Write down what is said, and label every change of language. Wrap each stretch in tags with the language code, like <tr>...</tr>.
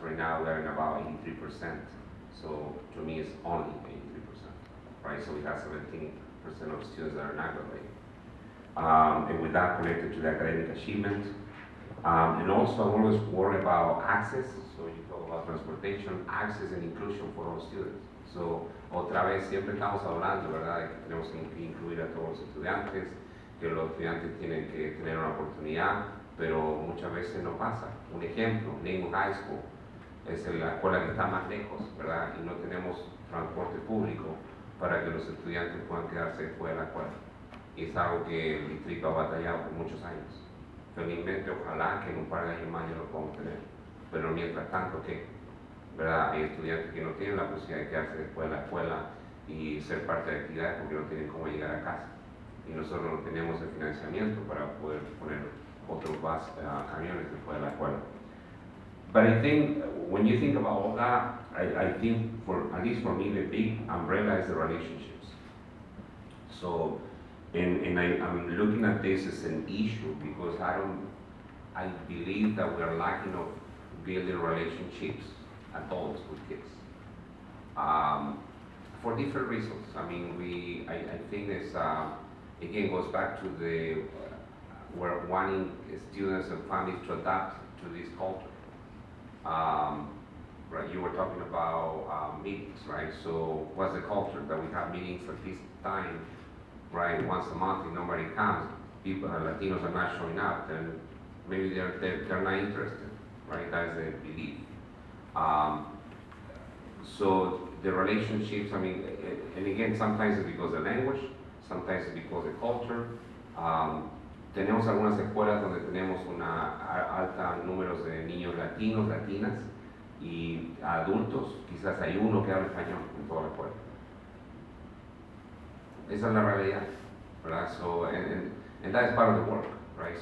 <en>Right now we're in about 83%, so to me it's only 83%, right? So we have 17% of students that are not graduating. And with that connected to the academic achievement. And also I'm always worried about access, so you talk about transportation, access and inclusion for all students.</en> <es>So otra vez siempre estamos hablando, ¿verdad?, de que tenemos que incluir a todos los estudiantes, que los estudiantes tienen que tener una oportunidad, pero muchas veces no pasa. Un ejemplo, Name High School es la escuela que está más lejos, ¿verdad?, y no tenemos transporte público para que los estudiantes puedan quedarse después de la escuela. Y es algo que el distrito ha batallado por muchos años. Felizmente, ojalá que en un par de años más ya lo podamos tener, pero mientras tanto, ¿qué? ¿Verdad? Hay estudiantes que no tienen la posibilidad de quedarse después de la escuela y ser parte de actividades porque no tienen cómo llegar a casa. Y nosotros no tenemos el financiamiento para poder poner otros camiones después de la escuela.</es> <en>But I think when you think about all that, I think, at least for me, the big umbrella is the relationships. So, and I'm looking at this as an issue because I believe that we are lacking of building relationships, adults with kids, for different reasons. I mean, I think this again goes back to we're wanting students and families to adapt to this culture. Right, you were talking about meetings, right? So what's the culture? That we have meetings at this time, right, once a month. If nobody comes, people, Latinos are not showing up, then maybe they're not interested, right? That's the belief. So the relationships, I mean, and again, sometimes it's because of language, sometimes it's because of culture.</en> <es>Tenemos algunas escuelas donde tenemos una alta números de niños latinos, latinas y adultos, quizás hay uno que habla español en toda la escuela. Esa es la realidad, ¿verdad?</es> <en>So, and that is part of the work, right?</en>